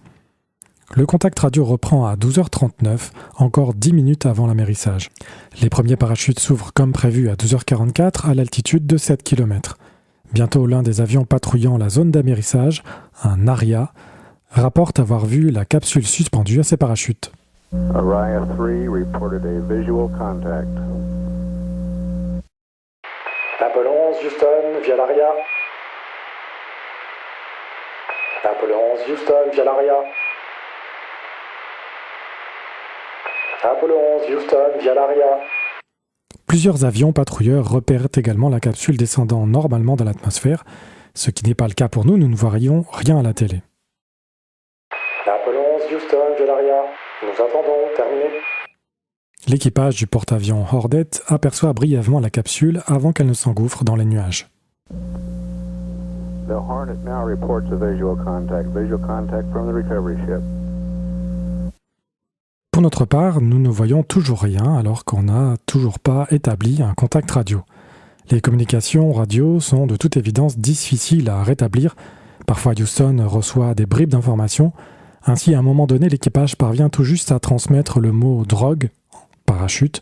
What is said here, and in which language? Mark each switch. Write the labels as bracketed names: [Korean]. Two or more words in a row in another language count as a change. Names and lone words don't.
[French] Le contact radio reprend à 12h39, encore 10 minutes avant l'amérissage. Les premiers parachutes s'ouvrent comme prévu à 12h44 à l'altitude de 7 km. Bientôt, l'un des avions patrouillant la zone d'amérissage, un Aria, rapporte avoir vu la capsule suspendue à ses parachutes. [English] Aria 3 reported a visual contact. [French] Apollo 11 Houston, via l'Aria. Apollo 11 Houston, via l'Aria. Apollo 11 Houston, via l'Aria. Plusieurs avions patrouilleurs repèrent également la capsule descendant normalement dans l'atmosphère, ce qui n'est pas le cas pour nous, nous ne voyons rien à la télé. Apollo 11 Houston, via l'Aria. Nous attendons, terminé. L'équipage du porte-avions Hornet aperçoit brièvement la capsule avant qu'elle ne s'engouffre dans les nuages. [English] The Hornet now reports a visual contact from the recovery ship. [French] Pour notre part, nous ne voyons toujours rien alors qu'on n'a toujours pas établi un contact radio. Les communications radio sont de toute évidence difficiles à rétablir. Parfois Houston reçoit des bribes d'informations. Ainsi, à un moment donné, l'équipage parvient tout juste à transmettre le mot « drogue », parachute.